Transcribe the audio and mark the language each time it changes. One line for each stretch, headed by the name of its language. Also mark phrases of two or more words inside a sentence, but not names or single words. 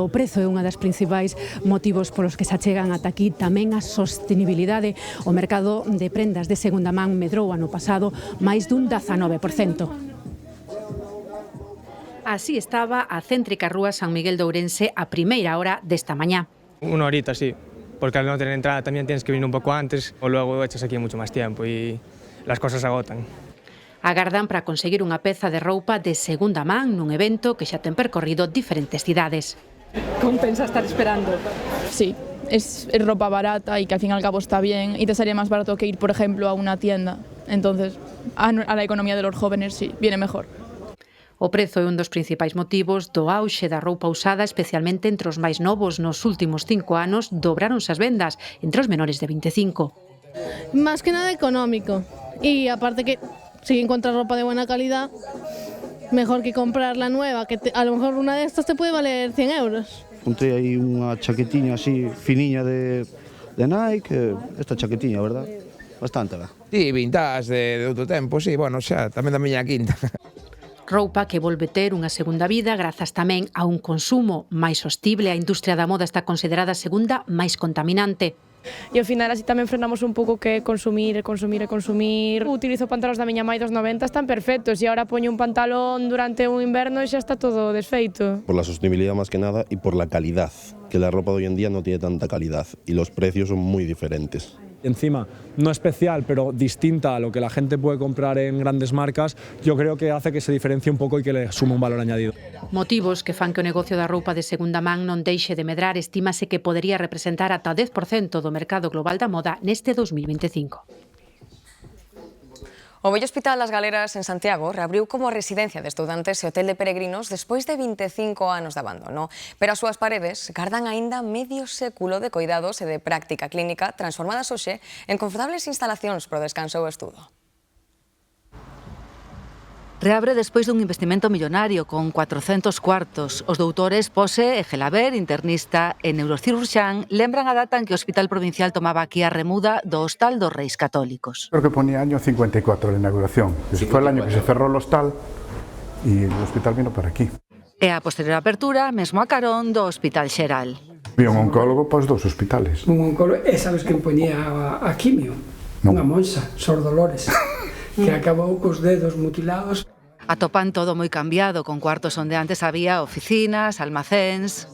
Galician: O prezo é unha das principais motivos polos que se achegan ata aquí. Tamén a sostenibilidade. O mercado de prendas de segunda man medrou ano pasado máis dun 19%. Así estaba a céntrica rúa San Miguel de Ourense a primeira hora desta mañá.
Spanish: Una horita, sí, porque al no tener entrada también tienes que venir un poco antes o luego echas aquí mucho más tiempo y las cosas agotan.
Galician: Agardan para conseguir unha peza de roupa de segunda man nun evento que xa ten percorrido diferentes cidades.
Spanish: ¿Compensa estar esperando? Sí, es ropa barata y que al fin y al cabo está bien y te salía más barato que ir, por ejemplo, a una tienda. Entonces, a la economía de los jóvenes sí, viene mejor.
Galician: O prezo é un dos principais motivos do auxe da roupa usada, especialmente entre os máis novos. Nos últimos 5 anos dobráronse as vendas entre os menores de 25.
Spanish: Más que nada económico. Y aparte que si encuentras ropa de buena calidad, mejor que comprar la nueva, que a lo mejor una de estas te puede valer 100 euros.
Galician: Encontrei aí unha chaquetiña así finiña de Nike, esta chaquetiña, verdad?
Spanish: Bastante, verdad?
Galician: Sí, vintage de outro tempo, sí, bueno, xa, tamén da miña quinta. Roupa que volve ter unha segunda vida grazas tamén a un consumo máis sostible. A industria da moda está considerada a segunda máis contaminante. E ao final así tamén frenamos un pouco que consumir. Utilizo pantalóns da miña mãe dos 90, están perfectos e agora poño un pantalón durante un inverno e xa está todo desfeito.
Spanish: Por la sostenibilidad más que nada y por la calidad, que la ropa de hoy en día no tiene tanta calidad y los precios son muy diferentes. Encima, no especial, pero distinta a lo que la gente puede comprar en grandes marcas, yo creo que hace que se diferencie un poco y que le suma un valor añadido.
Galician: Motivos que fan que o negocio da roupa de segunda man non deixe de medrar. Estímase que podería representar ata 10% do mercado global da moda neste 2025. O vello Hospital Las Galeras en Santiago reabriu como residencia de estudantes e hotel de peregrinos despois de 25 anos de abandono. Pero as súas paredes gardan aínda medio século de coidados e de práctica clínica transformadas hoxe en confortables instalacións para o descanso e o estudo. Reabre despois dun investimento millonario con 400 cuartos. Os doutores Pose e Gelaber, internista e neurocirurxán, lembran a data en que o Hospital Provincial tomaba aquí a remuda do Hostal dos Reis Católicos.
Spanish: Creo que ponía año 54 la inauguración. Ese fue el año que se cerró el hostal y el hospital vino para aquí.
Galician: E a posterior apertura, mesmo a carón do Hospital Xeral. Había un oncólogo para os dous hospitales. Un oncólogo, e sabes quen poñía a quimio? Unha monxa, Sor Dolores, que acabou cos dedos mutilados. Atopan todo moi cambiado, con cuartos onde antes había oficinas, almacéns...